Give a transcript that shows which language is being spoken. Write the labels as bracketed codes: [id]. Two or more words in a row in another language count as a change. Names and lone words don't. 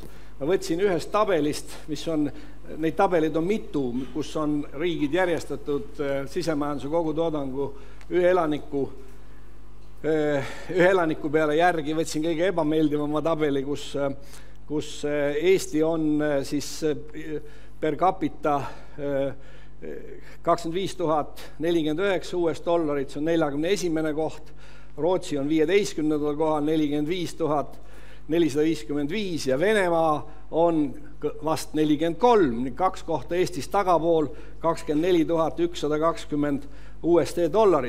[et] Ma võtsin ühest tabelist, mis on, neid tabelid on mitu, kus on riigid järjestatud sisemajanduse kogutoodangu ühe elaniku peale järgi. Võtsin kõige ebameeldivama tabeli, kus Eesti on siis [la] per capita [et] 25 049 US dollarit, see on 41. koht, Rootsi on 15. kohal 45 455 ja Venemaa on vast 43, 2 kohta Eestist tagapool 24 120 USD dollarit.